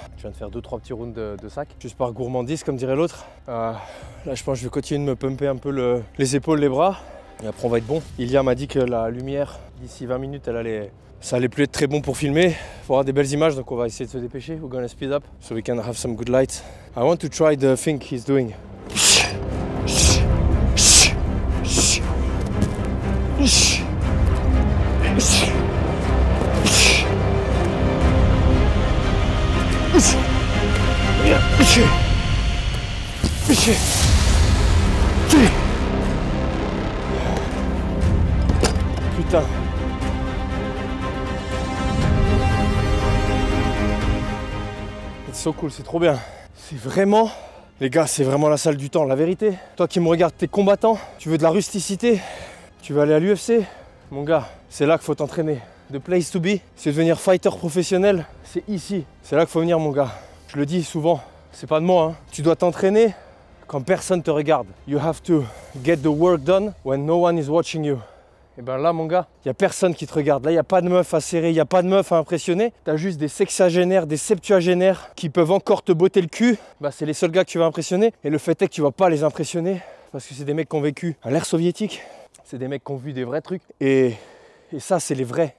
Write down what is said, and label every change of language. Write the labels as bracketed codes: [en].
[fr] Je viens de faire 2-3 petits rounds de sac. Juste par gourmandise comme dirait l'autre. Là je pense que je vais continuer de me pumper un peu les épaules, les bras. Et après on va être bon. Ilia m'a dit que la lumière, d'ici 20 minutes, ça allait plus être très bon pour filmer. Il faut avoir des belles images, donc on va essayer de se dépêcher. [en] We're gonna speed up so we can have some good lights. I want to try the thing he's doing. [fr] Putain. C'est [en] so cool, [fr] c'est trop bien. C'est vraiment, les gars, c'est vraiment la salle du temps. La vérité, toi qui me regardes, t'es combattant, tu veux de la rusticité, tu veux aller à l'UFC, mon gars, c'est là qu'il faut t'entraîner. [en] The place to be, [fr] c'est devenir fighter professionnel, c'est ici. C'est là qu'il faut venir, mon gars. Je le dis souvent, c'est pas de moi, hein. Tu dois t'entraîner quand personne te regarde. [en] You have to get the work done when no one is watching you. [fr] Et ben là, mon gars, il n'y a personne qui te regarde. Là, il n'y a pas de meuf à serrer, il n'y a pas de meuf à impressionner. Tu as juste des sexagénaires, des septuagénaires qui peuvent encore te botter le cul. Bah, c'est les seuls gars que tu vas impressionner. Et le fait est que tu vas pas les impressionner parce que c'est des mecs qui ont vécu à l'ère soviétique. C'est des mecs qui ont vu des vrais trucs. Et ça, c'est les vrais.